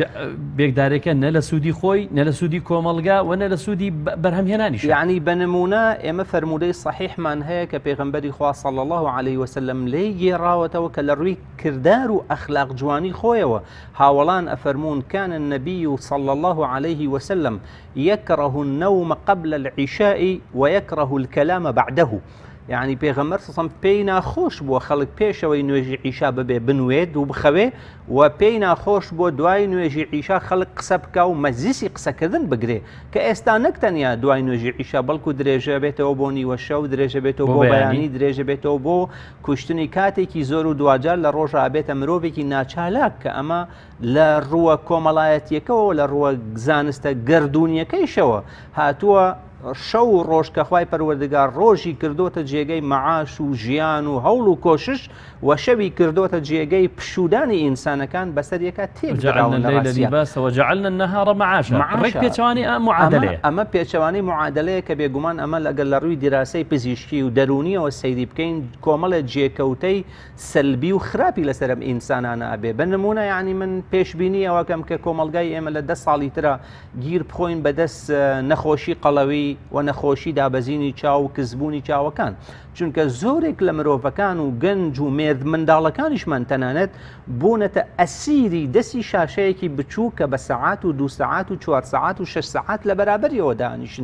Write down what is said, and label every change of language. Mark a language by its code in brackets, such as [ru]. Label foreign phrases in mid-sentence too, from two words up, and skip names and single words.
[ckb] بێکدارەکە نە لە سوودی خۆی نە لە سوودی کۆمەڵگا و نە لە سوودی بەرهەمهێنانیش. یعنی بە نمونە ئێمە فەرمودەی صحیحمان هەیە کە پێغەمبەری خوا [ar] صلی الله عليه وسلم [ckb] لێی گێڕاوەتەوە کە لە ڕووی کردار و ئەخلاق جوانی خۆیەوە هاوڵان ئەفەرمون [ar] كان النبي صلى الله عليه وسلم يكره النوم قبل العشاء ويكره الكلام بعده. [ckb] يعني پێغەمبەر سەسەم پێی ناخۆش بووە خەڵک پێشەوەی نوێژی عیشا ببێ بنوێت و بخەوێ و پێی ناخۆش بۆ دوای نوێژی عیشا خەڵک قسە بکە و مەجلیسی قسەکردن بگرێ کە ئێستا نەکتەنیا دوای نوێژی عیشا بەڵکو درێژە بێتەوە بۆ نیوە شەو، درێژە بێتەوە بۆ بەیانی، درێژە بێتەوە بۆ کوشتنی کاتێکی زۆر و دوجار لە ڕۆژە بێتە مرۆڤێکی ناچالاک کە ئەمە لە ڕووە کۆمەڵایەتیەکەەوە لە ڕووە زانستە گردونیەکەیشەوە هاتووە شەو و ڕۆژ کە خوای پەروەردگار ڕۆژی کردوتە جێگەی مەعاش و ژیان و هەوڵ و کۆشش و شەوی کردوتە جێگەی پشودانی ئینسانەکان بەسەر یەکە تێباسەوە [ar] جعلنا النهار معاشا [ckb] ڕێک پێچەوانی معادلەیە. ئەمە پێچەوانی معادلەیە کە بێگومان ئەمە لەگەڵ لە ڕووی دیراسەی پزیشکی و دەرونیەوە سەیری بکەین کۆمەڵە جێکەوتەی سەلبی و خراپی لەسەرم ئینسانانە ئەبێ. بە نمونە یعنی من پێشبینی ئەوەکەم کە کۆمەلگای ئێمە لە 10 ساڵی ترە گیر بخۆین بەدەست نەخۆشی قەڵەوی و نەخۆشی دابەزینی چاو و کزبوونی چاوەکان، چونکە زۆرێک لە مرۆڤەکان و گەنج و مێرد منداڵەکانیشمان تەنانەت بوونەتە ئەسیری دەستی شاشەیەکی بچوو کە بە سەعات و 2 سەعات و 4 سەعات و 6 سەعات لە بەرابەریەوە دانیشن.